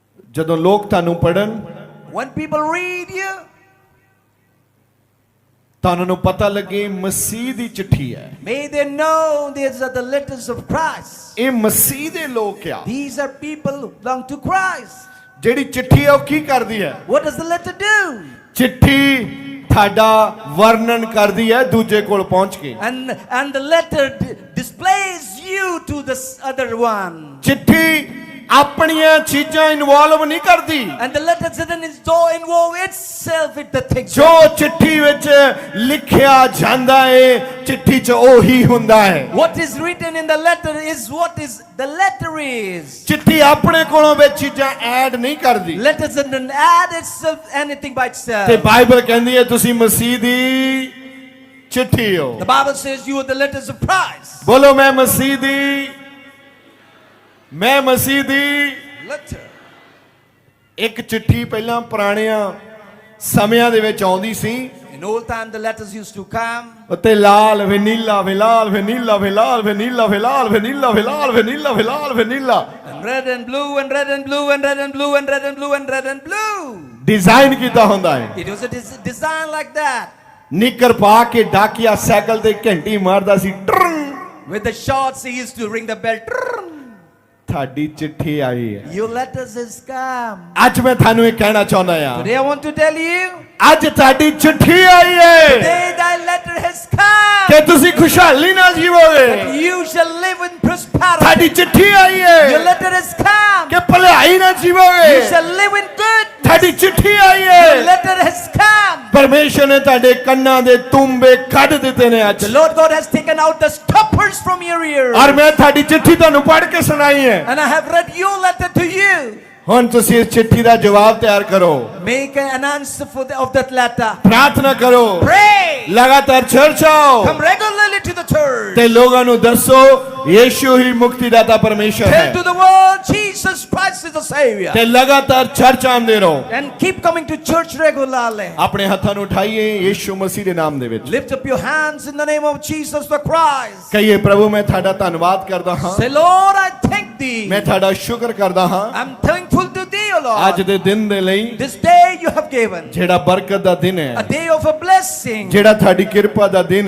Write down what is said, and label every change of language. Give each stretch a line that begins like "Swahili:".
Punjabi: ਜਦੋਂ ਲੋਕ ਤੁਹਾਨੂੰ ਪੜ੍ਹਨ,
English: When people read you,
Punjabi: ਤੁਹਾਨੂੰ ਨੂੰ ਪਤਾ ਲੱਗੇ ਮਸੀਹ ਦੀ ਚਿੱਠੀ ਹੈ।
English: may they know these are the letters of Christ.
Punjabi: ਇਹ ਮਸੀਹ ਦੇ ਲੋਕ ਆ।
English: These are people who belong to Christ.
Punjabi: ਜਿਹੜੀ ਚਿੱਠੀ ਹੈ ਉਹ ਕੀ ਕਰਦੀ ਹੈ?
English: What does the letter do?
Punjabi: ਚਿੱਠੀ ਤੁਹਾਡਾ ਵਰਣਨ ਕਰਦੀ ਹੈ ਦੂਜੇ ਕੋਲ ਪਹੁੰਚ ਕੇ।
English: And the letter displays you to the other one.
Punjabi: ਚਿੱਠੀ ਆਪਣੀਆਂ ਚੀਜ਼ਾਂ ਇਨਵੋਲਵ ਨਹੀਂ ਕਰਦੀ।
English: And the letter doesn't involve itself with the things.
Punjabi: ਜੋ ਚਿੱਠੀ ਵਿੱਚ ਲਿਖਿਆ ਜਾਂਦਾ ਹੈ ਚਿੱਠੀ 'ਚ ਉਹੀ ਹੁੰਦਾ ਹੈ।
English: What is written in the letter is what is the letter is.
Punjabi: ਚਿੱਠੀ ਆਪਣੇ ਕੋਲੋਂ ਵਿੱਚ ਚੀਜ਼ਾਂ ਐਡ ਨਹੀਂ ਕਰਦੀ।
English: Letter doesn't add itself anything by itself.
Punjabi: ਤੇ ਬਾਈਬਲ ਕਹਿੰਦੀ ਹੈ ਤੁਸੀਂ ਮਸੀਹ ਦੀ ਚਿੱਠੀ ਹੋ।
English: The Bible says you are the letters of Christ.
Punjabi: ਬੋਲੋ ਮੈਂ ਮਸੀਹ ਦੀ, ਮੈਂ ਮਸੀਹ ਦੀ।
English: Letter.
Punjabi: ਇੱਕ ਚਿੱਠੀ ਪਹਿਲਾਂ ਪੁਰਾਣਿਆਂ ਸਮਿਆਂ ਦੇ ਵਿੱਚ ਆਉਂਦੀ ਸੀ।
English: In old time the letters used to come.
Punjabi: ਉੱਤੇ ਲਾਲ vanilla ਵਿਲਾਲ vanilla ਵਿਲਾਲ vanilla ਵਿਲਾਲ vanilla ਵਿਲਾਲ vanilla ਵਿਲਾਲ vanilla
English: And red and blue and red and blue and red and blue and red and blue and red and blue.
Punjabi: Design ਕੀਤਾ ਹੁੰਦਾ ਹੈ।
English: It was a design like that.
Punjabi: ਨਿੱਕਰ ਪਾ ਕੇ ਡਾਕੀਆ cycle ਤੇ ਘੰਟੀ ਮਾਰਦਾ ਸੀ। Turn.
English: With the shorts he used to ring the bell.
Punjabi: ਤੁਹਾਡੀ ਚਿੱਠੀ ਆਈ ਹੈ।
English: Your letters has come.
Punjabi: ਅੱਜ ਮੈਂ ਤੁਹਾਨੂੰ ਇਹ ਕਹਿਣਾ ਚਾਹੁੰਦਾ ਆ,
English: Today I want to tell you,
Punjabi: ਅੱਜ ਤੁਹਾਡੀ ਚਿੱਠੀ ਆਈ ਹੈ
English: today thy letter has come.
Punjabi: ਕਿ ਤੁਸੀਂ ਖੁਸ਼ਹਾਲੀ ਨਾਲ ਜੀਵੋਗੇ।
English: You shall live in prosperity.
Punjabi: ਤੁਹਾਡੀ ਚਿੱਠੀ ਆਈ
English: Your
Punjabi: ਹੈ
English: letter has come.
Punjabi: ਕਿ ਭਲਾਈ ਨਾਲ
English: You
Punjabi: ਜੀਵੋਗੇ।
English: shall live in good.
Punjabi: ਤੁਹਾਡੀ ਚਿੱਠੀ ਆਈ
English: Your
Punjabi: ਹੈ।
English: letter has come.
Punjabi: ਪਰਮੇਸ਼ਰ ਨੇ ਤੁਹਾਡੇ ਕੰਨਾਂ ਦੇ ਤੁੰਬੇ ਕੱਢ ਦਿੱਤੇ ਨੇ ਅੱਜ।
English: The Lord God has taken out the stoppers from your ears.
Punjabi: ਔਰ ਮੈਂ ਤੁਹਾਡੀ ਚਿੱਠੀ ਤੁਹਾਨੂੰ ਪੜ੍ਹ ਕੇ ਸੁਣਾਈ ਹੈ।
English: And I have read your letter to you.
Punjabi: ਹੁਣ ਤੁਸੀਂ ਇਸ ਚਿੱਠੀ ਦਾ ਜਵਾਬ ਤਿਆਰ ਕਰੋ।
English: Make an answer of that letter.
Punjabi: ਪ੍ਰਾਰਥਨਾ ਕਰੋ।
English: Pray.
Punjabi: ਲਗਾਤਾਰ ਚਰਚ ਆਓ
English: Come regularly to the church.
Punjabi: ਤੇ ਲੋਕਾਂ ਨੂੰ ਦੱਸੋ ਯੀਸ਼ੂ ਹੀ ਮੁਕਤੀਦਾਤਾ ਪਰਮੇਸ਼ਰ
English: Tell
Punjabi: ਹੈ।
English: to the world Jesus Christ is the Savior.
Punjabi: ਤੇ ਲਗਾਤਾਰ ਚਰਚ ਆਉਂਦੇ ਰਹੋ।
English: And keep coming to church regularly.
Punjabi: ਆਪਣੇ ਹੱਥਾਂ ਨੂੰ ਉਠਾਈਏ ਯੀਸ਼ੂ ਮਸੀਹ ਦੇ ਨਾਮ ਦੇ ਵਿੱਚ।
English: Lift up your hands in the name of Jesus the Christ.
Punjabi: ਕਹੀਏ ਪ੍ਰਭੂ ਮੈਂ ਤੁਹਾਡਾ ਧੰਨਵਾਦ ਕਰਦਾ ਹਾਂ।
English: Say, Lord, I thank thee.
Punjabi: ਮੈਂ ਤੁਹਾਡਾ ਸ਼ੁਕਰ ਕਰਦਾ ਹਾਂ
English: I'm thankful to thee, O
Punjabi: ਅੱਜ
English: Lord.
Punjabi: ਦੇ ਦਿਨ ਦੇ ਲਈ
English: This day you have given.
Punjabi: ਜਿਹੜਾ ਬਰਕਤ ਦਾ ਦਿਨ
English: A
Punjabi: ਹੈ,
English: day of a blessing.
Punjabi: ਜਿਹੜਾ ਤੁਹਾਡੀ ਕਿਰਪਾ ਦਾ ਦਿਨ